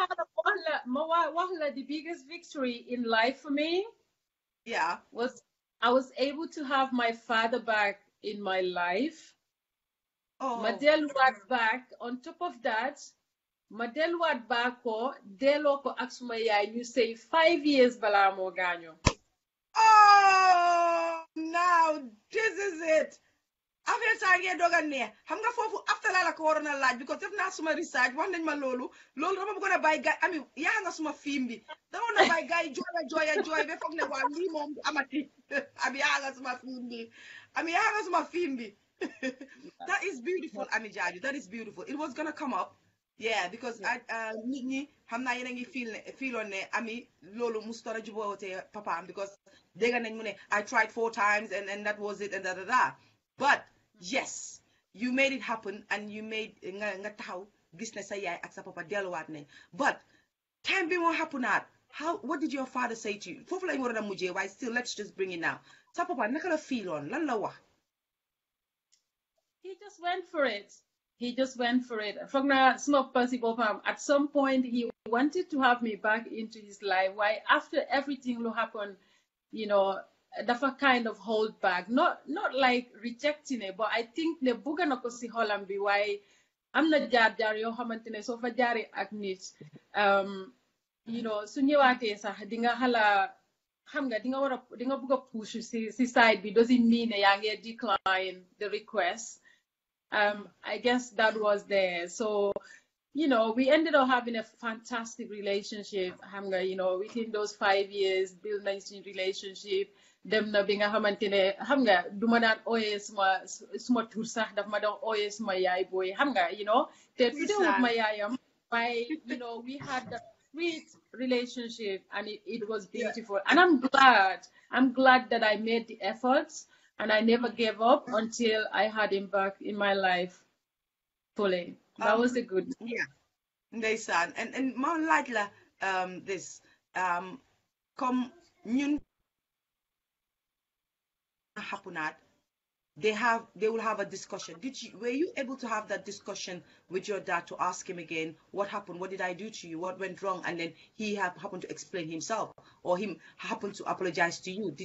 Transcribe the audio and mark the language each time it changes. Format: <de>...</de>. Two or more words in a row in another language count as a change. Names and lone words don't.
<wo>wax la</wo> <en>the biggest victory in life for me was I was able to have my father back in my life.</en> <wo>Ma delluwaat back on top of that ma delluwaat back ko delloo ko ak suma yaay ñu say 5 years balaa moo gaañoo.</wo> <en>Oh, now this is it.</en> <wo>After saa ngeen doog a neex xam nga foofu after la ko waroon a laaj because def naa suma research wax nañ ma loolu dama bëggoon a bàyyi gaay Amie yaa nga suma film bi dama na bàyyi gaay jooy ba foog ne waa lii moom amati Amie yaa nga suma film bi Amie yaa nga suma film bi.</wo> <en>That is beautiful Amie Jarjue, that is beautiful. It was gonna come up. Yeah, because</en> <wo>nit ñi xam naa yéen a ngi fiiloon ne Amie loolu mustara jubóote papaam because dégg nañ mu ne</wo> <en>I tried 4 times and that was it and da. But yes, you made it happen and you made</en> <wo>nga taxaw gis ne sa yaay ak sa papa delluwaat nañ. But time bi moo xapunaat</wo> <en>what did your father say to you</en> <wo>foofu lañ waroon a mujjee waaye</wo> <en>still let's just bring it now</en> <wo>sa papa naka la fiiloon lan la wax.</wo> <en>He just went for it. He just went for it.</en> <wo>Foog naa suma pasi boppam</wo> <en>at some point he wanted to have me back into his life. Why after everything lu happened, you know, dafa kind of hold back. Not like rejecting it, but I think</en> <wo>ne bugga na ko si xolam bi waaye am na jaar-jaar yoo xamante ne soo fa jaaree ak nit</wo> <en>you know</en> <wo>su ñëwaatee sax di nga xala xam nga di nga bugg a push si side bi</wo> <en>doesn't mean</en> <wo>ne yaa ngi</wo> <en>decline the request. I guess that was there. So, you know, we ended up having a fantastic relationship. You know, within those 5 years, build nice relationship.</en> <wo>Dem na bi nga xamante ne xam nga</wo> <en>du ma daan ooyee suma tur sax daf ma doon ooyee suma yaay booy xam nga you know</en> <wo>te tuddewut ma yaayam waaye</wo> <en>you know we had that sweet relationship and it was beautiful and I'm glad that I made the efforts and I never gave up until I had him back in my life fully. That was a good. Yeah, ndeysaan and</en> <wo>ma laaj la</wo> <en>this comme ñun happened, they will have a discussion. Were you able to have that discussion with your dad to ask him again what happened, what did I do to you, what went wrong, and then he happened to explain himself or him happened to apologize to you?</en>